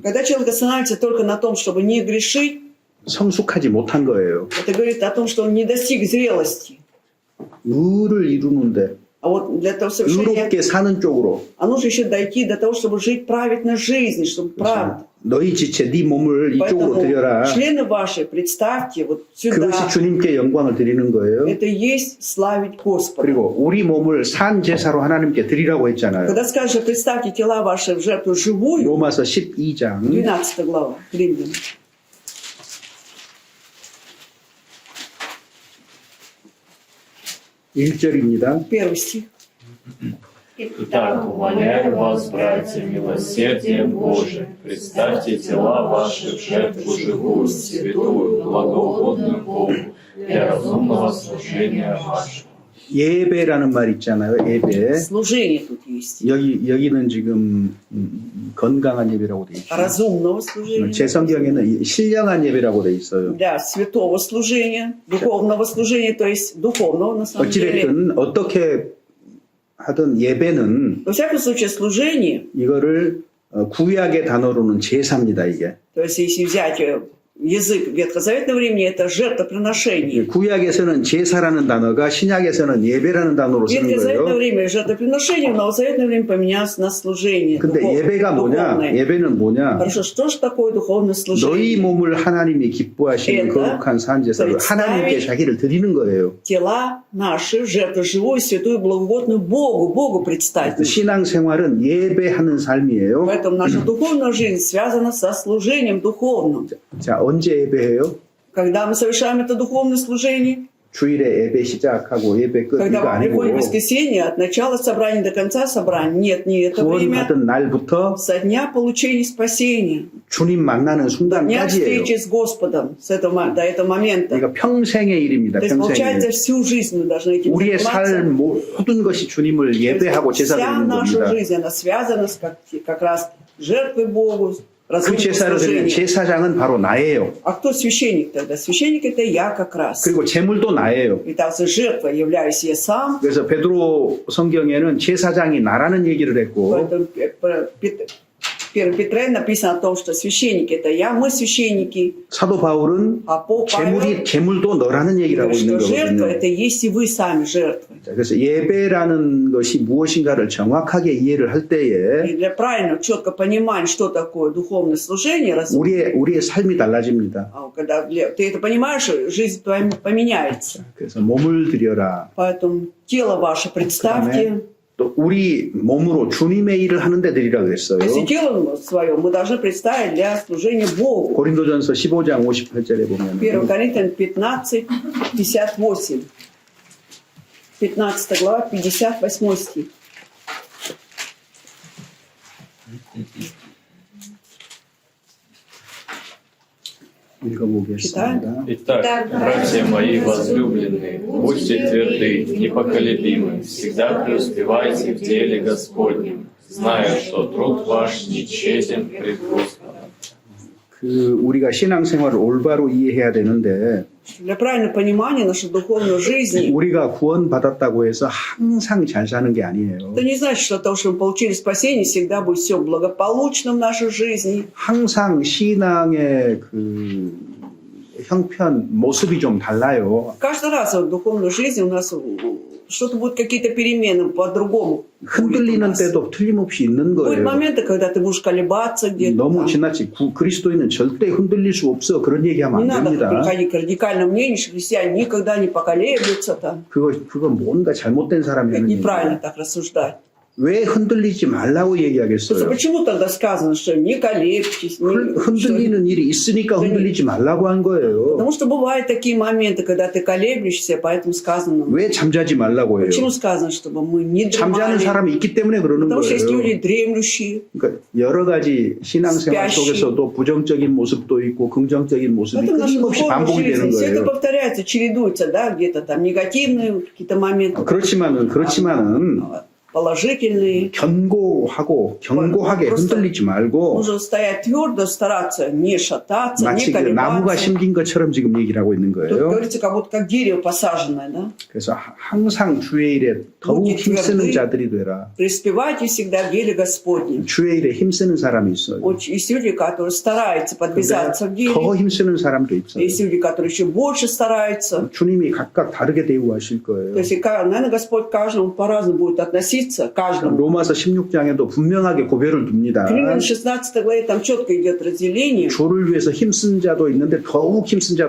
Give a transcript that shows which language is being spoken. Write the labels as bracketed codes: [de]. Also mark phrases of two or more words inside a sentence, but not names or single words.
[ru] Когда человек останавливается только на том, чтобы не грешить, [ko] 성숙하지 못한 거예요. [ru] это говорит о том, что он не достиг зрелости. [ko] 의를 이루는데 [ru] А вот для того совершения, [ko] 의롭게 사는 쪽으로 [ru] а нужно еще дойти до того, чтобы жить праведной жизнью, чтобы правда. [ko] 너희 지체 네 몸을 이쪽으로 [ru] Поэтому [ko] 드려라. [ru] члены ваши, представьте, вот сюда, [ko] 그것이 주님께 영광을 드리는 거예요. [ru] это и есть славить Господа. [ko] 그리고 우리 몸을 산 제사로 하나님께 드리라고 했잖아요. [ru] Когда скажешь, представьте тела ваши в жертву живую, [ko] 로마서 12장 [ru] 12 глава, Римлянам. [ko] 1절입니다. [ru] 1 стих. Итак, умоляю вас, братья, милосердием Божиим, представьте тела ваши в жертву живую, святую, благоугодную Богу, для разумного служения вашего. [ko] 예배라는 말 있잖아요. 예배. [ru] Служение тут есть. [ko] 여기는 지금 건강한 예배라고 돼 있죠. [ru] Разумного служения. [ko] 제 성경에는 신령한 예배라고 돼 있어요. [ru] Для святого служения, духовного служения, то есть духовного на самом деле. [ko] 어찌됐든 어떻게 하든 예배는 [ru] Во всяком случае, служение, [ko] 이거를 구약의 단어로는 제사입니다. 이게. [ru] то есть если взять язык ветхозаветного времени, это жертвоприношение. [ko] 구약에서는 제사라는 단어가 신약에서는 예배라는 단어로 [ru] В [ko] 쓰는 [ru] ветхозаветное [ko] 거예요. [ru] время жертвоприношение, в новозаветное время поменялось на служение. [ko] 근데 예배가 뭐냐? [ru] духовное. [ko] 예배는 뭐냐? [ru] Хорошо, что же такое духовное [ko] 너희 [ru] служение? [ko] 몸을 하나님이 기뻐하시는 [ru] Это [ko] 거룩한 산 제사를 [ru] представить [ko] 하나님께 자기를 드리는 거예요. [ru] Тела наши, жертву живую, святую, благогодную Богу, Богу представить. [ko] 신앙 생활은 예배하는 삶이에요. [ru] Поэтому наша духовная жизнь связана со служением духовным. [ko] 자, 언제 예배해요? [ru] Когда мы совершаем это духовное служение, [ko] 주일에 예배 시작하고 예배 끝 [ru] когда [ko] 이거 [ru] мы [ko] 아니고 [ru] приходим в воскресенье, от начала собрания до конца собрания, нет, не это время, [ko] 구원받은 날부터 [ru] со дня получения спасения, [ko] 주님 만나는 [ru] до дня [ko] 순간까지예요. [ru] встречи с Господом, с этого, до этого момента. [ko] 그러니까 평생의 일입니다. [ru] То есть, получается, [ko] 평생의 일. [ru] всю жизнь мы должны этим [ko] 우리의 [ru] заниматься. [ko] 삶 모든 것이 주님을 예배하고 제사 [ru] Вся [ko] 드리는 [ru] наша [ko] 겁니다. [ru] жизнь, она связана с как раз жертвой Богу, [ko] 그 [ru] разумного [ko] 제사를 드리는 [ru] служения. [ko] 제사장은 바로 나예요. [ru] А кто священник тогда? Священник это я как раз. [ko] 그리고 제물도 나예요. [ru] И там жертва являюсь я сам. [ko] 그래서 베드로 성경에는 제사장이 나라는 얘기를 했고 [ru] Поэтому в 1 Петре написано о том, что священник это я, мы священники. [ko] 사도 바울은 [ru] А Павел [ko] 제물도 너라는 얘기를 하고 [ru] говорит, [ko] 있는 [ru] что жертва [ko] 거거든요. [ru] это есть и вы сами жертвы. [ko] 자, 그래서 예배라는 것이 무엇인가를 정확하게 이해를 할 때에 [ru] И для правильного, четко понимания, что такое духовное служение, [ko] 우리의 삶이 달라집니다. [ru] когда ты это понимаешь, жизнь твоя поменяется. [ko] 그래서 몸을 드려라. [ru] Поэтому тело ваше представьте. [ko] 또 우리 몸으로 주님의 일을 하는데 드리라 그랬어요. [ru] Если тело свое мы должны представить для служения Богу. [ko] 고린도전서 15장 58절에 보면 [ru] 1 Коринфянам 15, 58. 15 глава, 58 стих. [ko] 읽어보겠습니다. [ru] Итак, братья мои возлюбленные, будьте тверды, непоколебимы, всегда преуспевайте в деле Господнем, зная, что труд ваш нечестен пред Господом. [ko] 우리가 신앙생활을 올바로 이해해야 되는데 [ru] Для правильного понимания нашей духовной жизни, [ko] 우리가 구원받았다고 해서 항상 잘 사는 게 아니에요. [ru] это не значит, что то, что мы получили спасение, всегда будет все благополучно в нашей жизни. [ko] 항상 신앙의 그 형편, 모습이 좀 달라요. [ru] Каждый раз в духовной жизни у нас что-то будет, какие-то перемены по-другому. [ko] 흔들리는 때도 틀림없이 있는 [ru] Будут [ko] 거예요. [ru] моменты, когда ты будешь колебаться где-то. [ko] 너무 [ru] там. [ko] 지나치 그리스도인은 절대 흔들릴 수 없어. 그런 [ru] Не [ko] 얘기하면 안 [ru] надо [ko] 됩니다. [ru] приходить к радикальному мнению, что христиане никогда не поколеблются там. [ko] 그거 뭔가 잘못된 사람이 [ru] Как [ko] 하는 [ru] неправильно [ko] 얘기예요. [ru] так рассуждать. [ko] 왜 흔들리지 말라고 얘기하겠어요? [ru] Почему тогда сказано, что не колеблетесь? [ko] 흔들리는 일이 있으니까 흔들리지 말라고 한 거예요. [ru] Потому что бывают такие моменты, когда ты колеблешься, поэтому сказано. [ko] 왜 잠자지 말라고 해요? [ru] Почему сказано, чтобы мы не [ko] 잠자는 [ru] дремали? [ko] 사람이 있기 때문에 그러는 [ru] Потому что есть люди [ko] 거예요. [ru] дремлющие. [ko] 그러니까 여러 가지 신앙생활 속에서도 부정적인 모습도 있고 긍정적인 모습이 [ru] Это в нашей [ko] 끊임없이 [ru] духовной [ko] 반복이 되는 [ru] жизни. Все это [ko] 거예요. [ru] повторяется, чередуется, да, где-то там негативные какие-то моменты, [ko] 그렇지만은 [ru] положительные. [ko] 견고하고 견고하게 [ru] просто [ko] 흔들리지 말고 [ru] нужно стоять твердо, стараться не шататься, не [ko] 마치 그 나무가 [ru] колебаться. [ko] 심긴 것처럼 지금 얘기를 하고 있는 [ru] Тут [ko] 거예요. [ru] говорится, как будто как дерево посаженное, да? [ko] 그래서 항상 주의 일에 더욱 힘쓰는 자들이 되라. [ru] Преуспевайте всегда в деле Господнем. [ko] 주의 일에 힘쓰는 사람이 있어요. [ru] Есть люди, которые стараются подвязаться в деле. [ko] 더 힘쓰는 사람도 있어요. [ru] Есть люди, которые еще больше стараются. [ko] 주님이 각각 다르게 대우하실 거예요. [ru] То есть, наверное, Господь каждому по-разному будет относиться, каждому. [ko] 로마서 16장에도 분명하게 고별을 둡니다. [ru] Римлян 16 главе там четко идет разделение. [ko] 주를 위해서 힘쓴 자도 있는데 더욱 힘쓴 자도